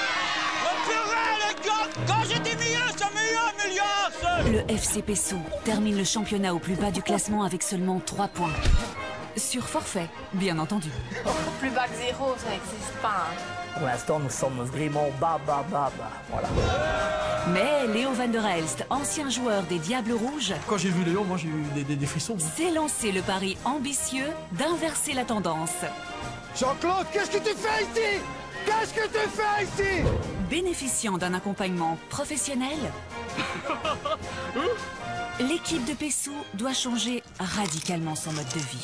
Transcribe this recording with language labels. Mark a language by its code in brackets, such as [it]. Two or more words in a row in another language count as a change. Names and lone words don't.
[fr] quand j'étais meilleur, c'est meilleur, le FC Pessou termine le championnat au plus bas du classement avec seulement 3 points. Sur forfait, bien entendu. Plus bas que 0, ça n'existe pas. Pour l'instant, nous sommes vraiment bas. Voilà. Mais Léo van der Elst, ancien joueur des Diables Rouges, Quand j'ai vu Léo, moi j'ai eu des frissons. s'est lancé le pari ambitieux d'inverser la tendance. Jean-Claude, qu'est-ce que tu fais ici? Qu'est-ce que tu fais ici? Bénéficiant d'un accompagnement professionnel, l'équipe de Pessou doit changer radicalement son mode de vie.